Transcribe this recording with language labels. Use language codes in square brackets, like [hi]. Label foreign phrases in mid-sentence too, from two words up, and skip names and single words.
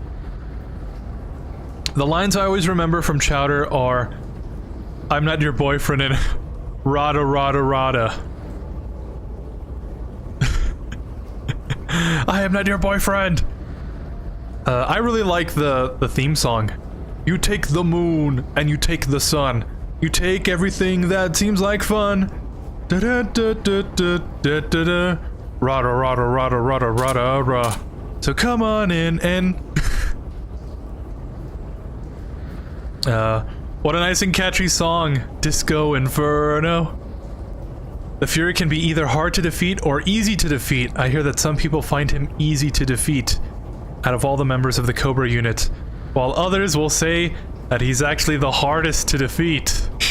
[en] The lines I always remember from Chowder are, I'm not your boyfriend, and Rada Rada Rada. I am not your boyfriend! I really like the theme song. You take the moon, and you take the sun. You take everything that seems like fun. Da da da da da da da da. Rada rada rada rada rada rada. So come on in and... what a nice and catchy song. Disco Inferno. The Fury can be either hard to defeat or easy to defeat. I hear that some people find him easy to defeat out of all the members of the Cobra unit, while others will say that he's actually the hardest to defeat.